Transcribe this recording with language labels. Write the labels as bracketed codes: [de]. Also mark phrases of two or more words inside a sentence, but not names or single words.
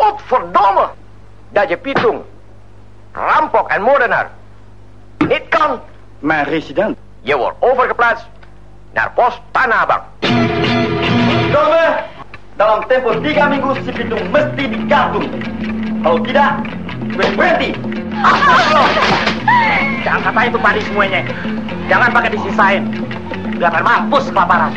[nl] verdomme! Dat je pitung. Rampok en moordenaar. Niet kan. Maar resident. Je wordt overgeplaatst naar pos Tanah Abang. Verdomme! [id] Dalam tempo 3 minggu si pitung mesti digantung. Kalau tidak, gue berhenti. Jangan kata itu padi semuanya. Jangan pakai disisain. Biar mampus kelaparan.